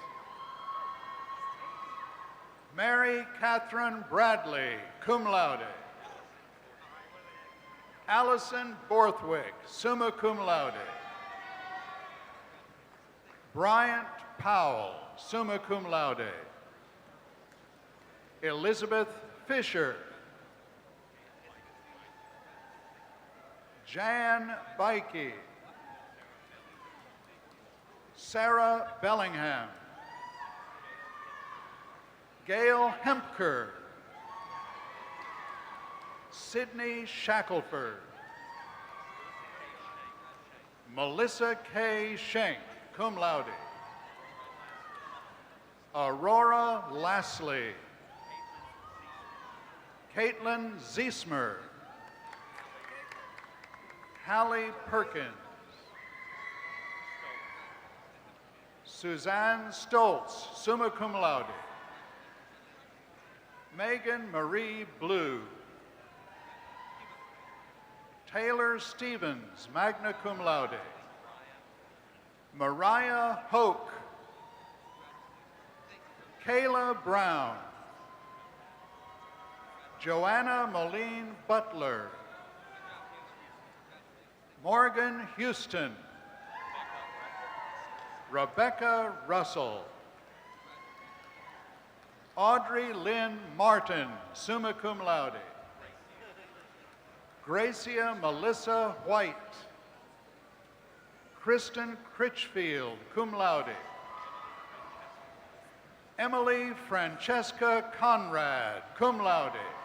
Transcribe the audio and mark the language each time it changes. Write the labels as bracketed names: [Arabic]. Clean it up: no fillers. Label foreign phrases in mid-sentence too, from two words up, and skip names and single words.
[English] Mary Catherine Bradley, [Latin] cum laude. Allison Borthwick, summa cum laude. Bryant Powell, summa cum laude. [English] Elizabeth Fisher. Jan Bikey. Sarah Bellingham. Gail Hempker. Sydney Shackelford. Melissa K. Schenk, [Latin] cum laude. [English] Aurora Lasley. Caitlin Ziesmer. Hallie Perkins. [Latin] Suzanne Stoltz, summa cum laude. [English] Megan Marie Blue. Taylor Stevens, [Latin] magna cum laude. [English] Mariah Hoke. Kayla Brown. Joanna Moline Butler. Morgan Houston. Rebecca Russell. Audrey Lynn Martin, [Latin] summa cum laude. [English] Gracia Melissa White. Kristen Critchfield, [Latin] cum laude. [English] Emily Francesca Conrad, [Latin] cum laude.